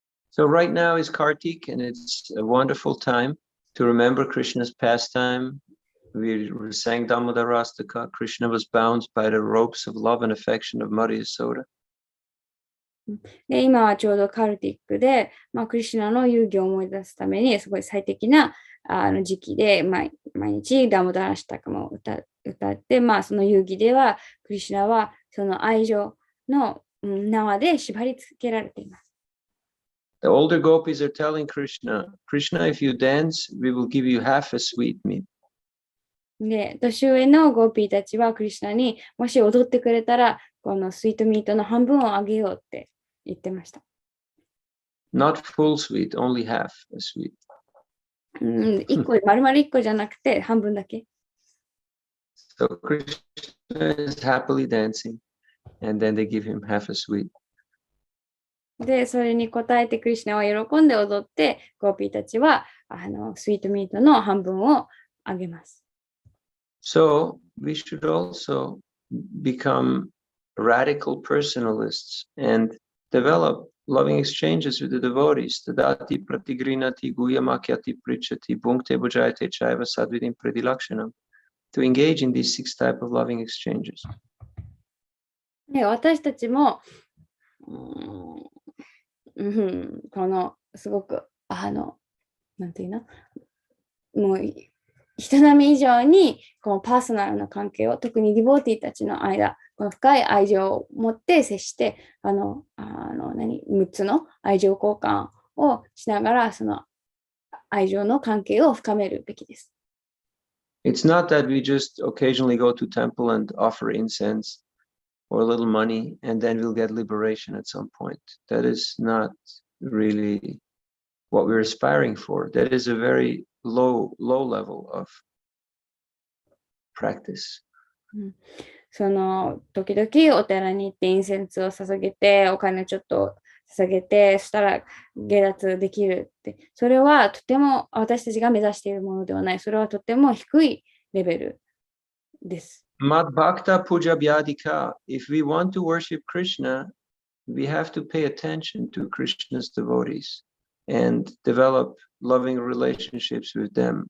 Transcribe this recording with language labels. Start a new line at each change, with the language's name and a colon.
English: So right now is Kartik, and it's a wonderful time to remember Krishna's pastime. We sang Damodarastaka. Krishna was bound by the ropes of love and affection of Mother Yasoda.
Japanese: で、今はちょうどカルティックで、クリシュナの遊戯を思い出すためにすごい最適な時期で、毎日ダモダラシタカも歌って、その遊戯ではクリシュナはその愛情の縄で縛り付けられています。
English: The older gopis are telling Krishna, Krishna, if you dance, we will give you half a sweetmeat.
Japanese: で、年上のゴーピーたちはクリシュナにもし踊ってくれたら、このスイートミートの半分をあげようって言ってました。
English: Not full sweet, only half a sweet.
Japanese: 丸々1個じゃなくて半分だけ。
English: So Krishna is happily dancing, and then they give him half a sweet.
Japanese: で、それに応えてクリシュナは喜んで踊って、ゴーピーたちはスイートミートの半分をあげます。
English: So we should also become radical personalists and develop loving exchanges with the devotees.
Sanskrit: Tadati pratigrinati guyamakyati prichati bhunkte bhujayate chaiva sadvidim predilakshanam.
English: To engage in these 6 types of loving exchanges.
Japanese: で、私たちもこのすごくなんていうの、もう人並み以上にこのパーソナルな関係を、特にディボーティーたちの間、この深い愛情を持って接して6つの愛情交換をしながら、その愛情の関係を深めるべきです。
English: It's not that we just occasionally go to temple and offer incense or a little money and then we'll get liberation at some point. That is not really what we're aspiring for. That is a very low level of practice.
Japanese: その時々お寺に行ってインセンスを捧げてお金ちょっと捧げて、そしたら下脱できるって。それはとても私たちが目指しているものではない。それはとても低いレベルです。
Sanskrit: Mad Bhakta Puja Vyadika.
English: If we want to worship Krishna, we have to pay attention to Krishna's devotees and develop loving relationships with them.